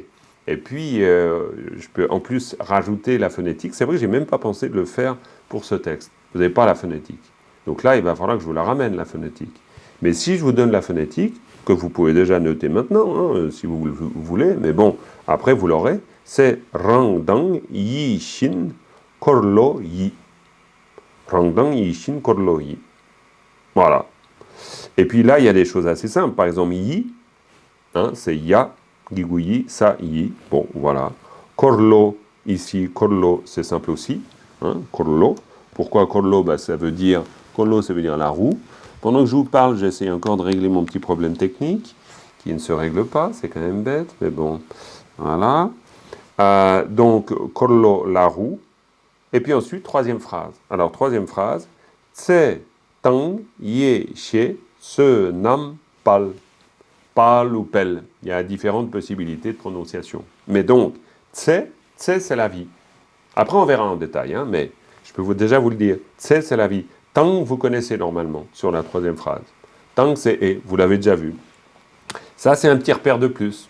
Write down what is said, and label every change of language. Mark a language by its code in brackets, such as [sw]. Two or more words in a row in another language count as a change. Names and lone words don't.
[fr] Et puis, je peux en plus rajouter la phonétique. C'est vrai que je n'ai même pas pensé de le faire pour ce texte. Vous n'avez pas la phonétique. Donc là, il va falloir que je vous la ramène, la phonétique. Mais si je vous donne la phonétique, que vous pouvez déjà noter maintenant, hein, si vous voulez, mais bon, après vous l'aurez, c'est [bo] རང་དང་ཡིད་བཞིན་འཁོར་ལོ་ཡི. རང་དང་ཡིད་བཞིན་འཁོར་ལོ་ཡི. [fr] Voilà. Et puis là, il y a des choses assez simples. Par exemple, Yi, hein, c'est Ya, Giguyi, Sa, Yi. Bon, voilà. Korlo, ici, Korlo, c'est simple aussi. Hein, Korlo. Pourquoi Korlo? Ça veut dire, Korlo, ça veut dire la roue. Pendant que je vous parle, j'essaie encore de régler mon petit problème technique, qui ne se règle pas, c'est quand même bête, mais bon, voilà. Donc, kollo la roue. Et puis ensuite, troisième phrase. Alors, troisième phrase. [bo] ཚེ་དང་ཡེ་ཤེས་བསོད་ནམས་དཔལ. [fr] Pal ou pel. Il y a différentes possibilités de prononciation. Mais donc, tse, tse c'est la vie. Après, on verra en détail, hein, mais je peux déjà vous le dire. Tse c'est la vie. Tang, vous connaissez normalement sur la troisième phrase. Tang, c'est et, vous l'avez déjà vu. Ça, c'est un petit repère de plus.